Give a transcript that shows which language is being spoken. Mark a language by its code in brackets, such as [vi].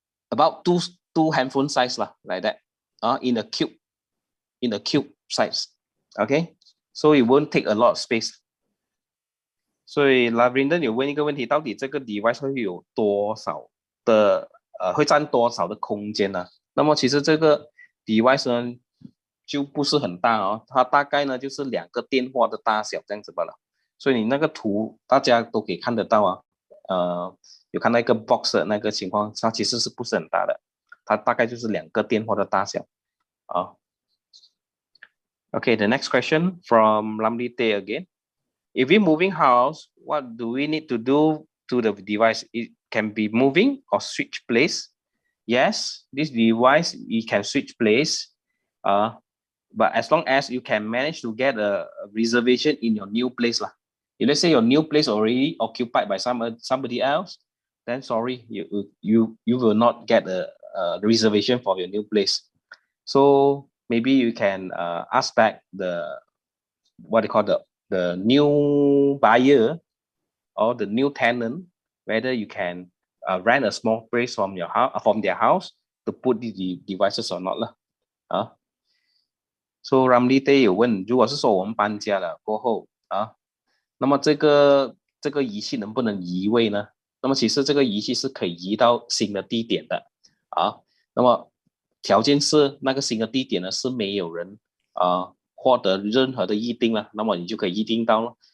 [en] About two handphone size like that in a cube size, okay, so it won't take a lot of space. [zh] 所以 Lavender 有问一个问题，到底这个 device 会有多少的会占多少的空间呢？那么其实这个 device 呢就不是很大它大概呢就是2个电话的大小这样子罢了。所以你那个图大家都可以看得到有看到一个 box 的那个情况，它其实是不是很大的，它大概就是2个电话的大小 [en] Okay, the next question from Lamli Tay again. If we're moving house, what do we need to do to the device? It can be moving or switch place. Yes, this device it can switch place, but as long as you can manage to get a reservation in your new place If let's say your new place already occupied by somebody else, then sorry, you will not get a reservation for your new place. So maybe you can ask back the what they call the the new buyer or the new tenant whether you can rent a small place from your house from their house to put the devices or not 了啊。 [zh] So Ramli Day 有问，如果是说我们搬家了过后啊，那么这个仪器能不能移位呢？那么其实这个仪器是可以移到新的地点的啊。那么条件是那个新的地点呢是没有人获得任何的预定了，那么你就可以预定到了。